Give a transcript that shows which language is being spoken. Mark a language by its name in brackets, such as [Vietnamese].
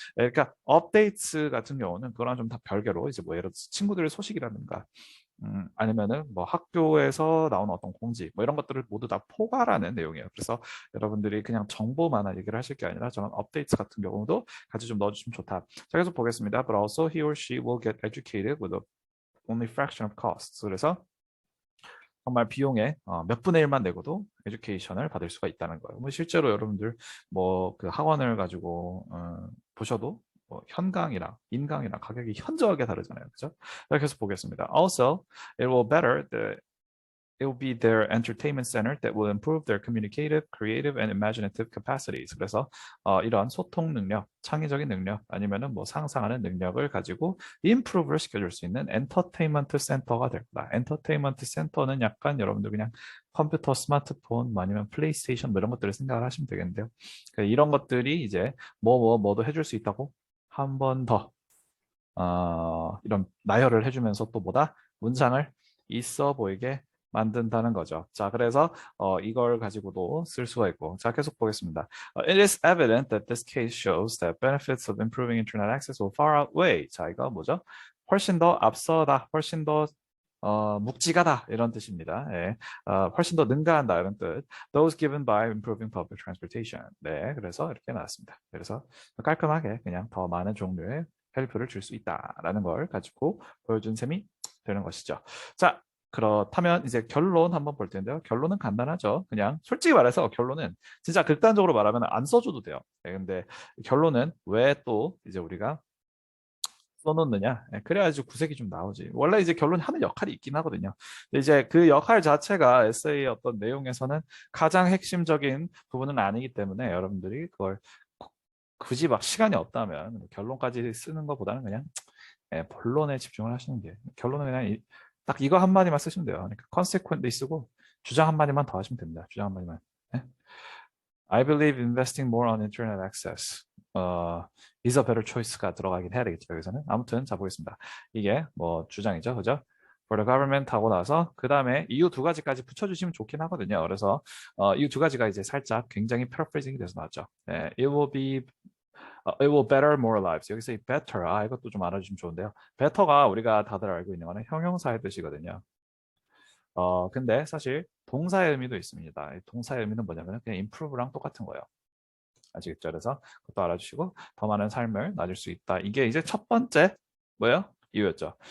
[Korean] 그러니까 업데이트 같은 경우는 그거랑 좀 다 별개로 이제 뭐 예를 들어서 친구들의 소식이라든가 아니면은 뭐 학교에서 나오는 어떤 공지 뭐 이런 것들을 모두 다 포괄하는 내용이에요. 그래서 여러분들이 그냥 정보만 얘기를 하실 게 아니라 저런 업데이트 같은 경우도 같이 좀 넣어주시면 좋다. 자, 계속 보겠습니다. [English] But also he or she will get educated with a only fraction of costs. [Korean] 그래서 정말 비용의 몇 분의 1만 내고도 에듀케이션을 받을 수가 있다는 거예요. 뭐 실제로 여러분들 뭐 그 학원을 가지고 보셔도 뭐 현강이랑 인강이랑 가격이 현저하게 다르잖아요. 그죠? 계속 보겠습니다. [English] Also, it will better the it will be their entertainment center that will improve their communicative, creative, and imaginative capacities. [Korean] 그래서 이런 소통 능력, 창의적인 능력, 아니면은 뭐 상상하는 능력을 가지고 improve를 시켜줄 수 있는 엔터테인먼트 센터가 될 거다. 엔터테인먼트 센터는 약간 여러분들 그냥 컴퓨터, 스마트폰, 뭐 아니면 플레이스테이션 뭐 이런 것들을 생각을 하시면 되겠는데요. 그러니까 이런 것들이 이제 뭐도 해줄 수 있다고 한 번 더 이런 나열을 해주면서 또 뭐다? 문장을 있어 보이게 만든다는 거죠. 자, 그래서 이걸 가지고도 쓸 수가 있고. 자, 계속 보겠습니다. [English] It is evident that this case shows that benefits of improving internet access will far outweigh. [Korean] 자, 이거 뭐죠? 훨씬 더 앞서다, 훨씬 더 묵직하다 이런 뜻입니다. 예. 훨씬 더 능가한다 이런 뜻. [English] Those given by improving public transportation. [Korean] 네, 그래서 이렇게 나왔습니다. 그래서 깔끔하게 그냥 더 많은 종류의 헬프를 줄 수 있다라는 걸 가지고 보여준 셈이 되는 것이죠. 자, 그렇다면 이제 결론 한번 볼 텐데요. 결론은 간단하죠. 그냥 솔직히 말해서 결론은 진짜 극단적으로 말하면 안 써줘도 돼요. 네, 근데 결론은 왜 또 이제 우리가 써놓느냐? 예, 그래야지 구색이 좀 나오지. 원래 이제 결론이 하는 역할이 있긴 하거든요. 근데 이제 그 역할 자체가 에세이의 어떤 내용에서는 가장 핵심적인 부분은 아니기 때문에 여러분들이 그걸 굳이 막 시간이 없다면 결론까지 쓰는 것보다는 그냥 본론에 집중을 하시는 게 결론은 그냥 딱 이거 한마디만 쓰시면 돼요. 그러니까 consequently 쓰고 주장 한마디만 더 하시면 됩니다. 주장 한마디만. 네? [English] I believe investing more on internet access is a better choice가 [Korean] 들어가긴 해야 되겠죠. 여기서는. 아무튼 자 보겠습니다. 이게 뭐 주장이죠. 그죠? [English] For the government [Korean] 하고 나서 그 다음에 이유 두 가지까지 붙여주시면 좋긴 하거든요. 그래서 이유 두 가지가 이제 살짝 굉장히 paraphrasing이 돼서 나왔죠. [English] 네, it will better more lives. [Korean] 여기서 이 better, 이것도 좀 알아주시면 좋은데요. better가 우리가 다들 알고 있는 거는 형용사의 뜻이거든요. 근데 사실 동사의 의미도 있습니다. 이 동사의 의미는 뭐냐면 그냥 improve랑 똑같은 거예요. 아시겠죠? 그래서 그것도 알아주시고 더 많은 삶을 나줄 수 있다. 이게 이제 첫 번째 뭐예요? 이유였죠.